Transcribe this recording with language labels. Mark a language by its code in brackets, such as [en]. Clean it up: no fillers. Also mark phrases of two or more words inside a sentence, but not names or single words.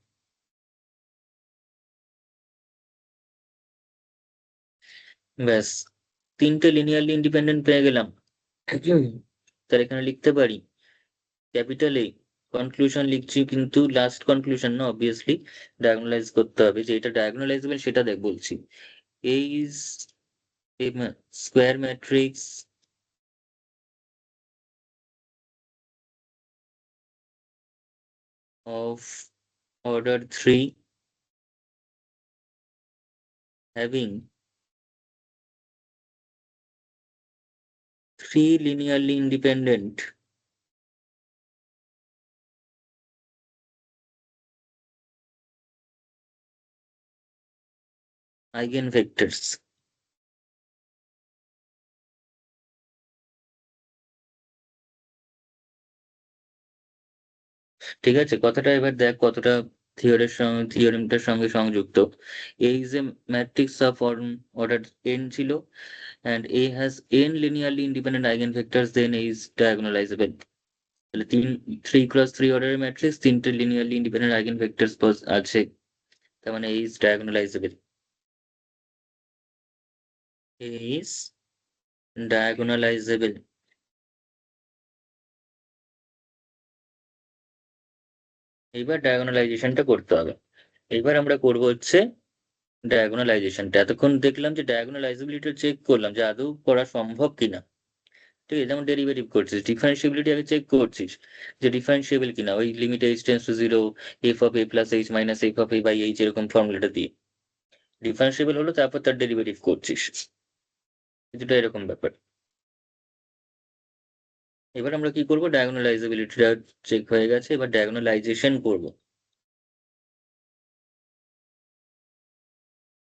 [bn] ব্যাস, তিনটে [en] linearly independent [bn] পেয়ে গেলাম। তাহলে এখানে লিখতে পারি [en] capital A, [bn] কনক্লুশন লিখছি কিন্তু [en] last conclusion [bn] না, অবভিয়াসলি ডায়াগোনালাইজ করতে হবে। যে এটা ডায়াগোনালাইজেবল সেটা দেখ বলছি। [en] A is a square matrix of order 3 having 3 linearly independent eigenvectors। [bn] ঠিক আছে, কথাটা এবার দেখ কতটা থিওরেমটার সঙ্গে সংযুক্ত। [en] A is a matrix of order n ছিল and A has n linearly independent eigenvectors, then A is diagonalizable। [bn] তাহলে 3 × 3 অর্ডারের ম্যাট্রিক্স, তিনটে [en] linearly independent eigenvectors [bn] আছে, তার মানে [en] A is diagonalizable। A is diagonalizable। [bn] এইবার ডায়াগোনালাইজেশনটা করতে হবে। এইবার আমরা করব হচ্ছে ডায়াগোনালাইজেশনটা। এতক্ষণ দেখলাম যে ডায়াগোনালাইজেবিলিটি চেক করলাম যে আদৌ করা সম্ভব কিনা। ঠিক আছে, যেমন ডেরিভেটিভ করছিস, ডিফারেন্সিয়াবিলিটি আগে চেক করছিস যে ডিফারেন্সিয়েবল কিনা, ওই [en] limit h tends to 0 [bn] f(a + h - f(a/h) এরকম ফর্মুলাটা দিয়ে ডিফারেন্সিয়েবল হলো, তারপর তার ডেরিভেটিভ করছিস। কিছুটা এরকম ব্যাপার। এবার আমরা কি করব? ডায়াগোনালাইজেবিলিটিটা চেক হয়ে গেছে, এবার ডায়াগোনালাইজেশন করব।